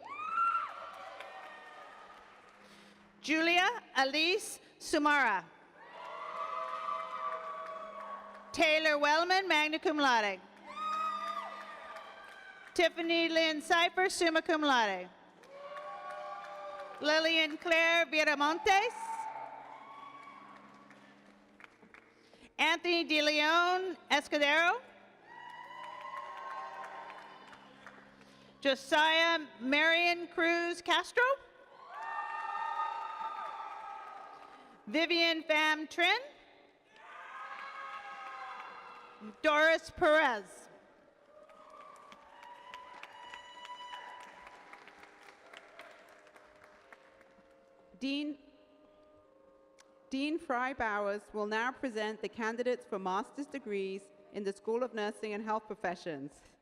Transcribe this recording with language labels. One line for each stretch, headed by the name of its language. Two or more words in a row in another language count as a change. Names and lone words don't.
English: Julia Elise Sumara. Taylor Wellman,
Latin: magna cum laude.
English: Tiffany Lynn Cipher,
Latin: summa cum laude.
English: Lillian Claire Viramontes. Anthony De Leon Escudero. Josiah Marion Cruz Castro. Vivian Pham Trin. Doris Perez. Dean Fry Bowers will now present the candidates for master's degrees in the School of Nursing and Health Professions.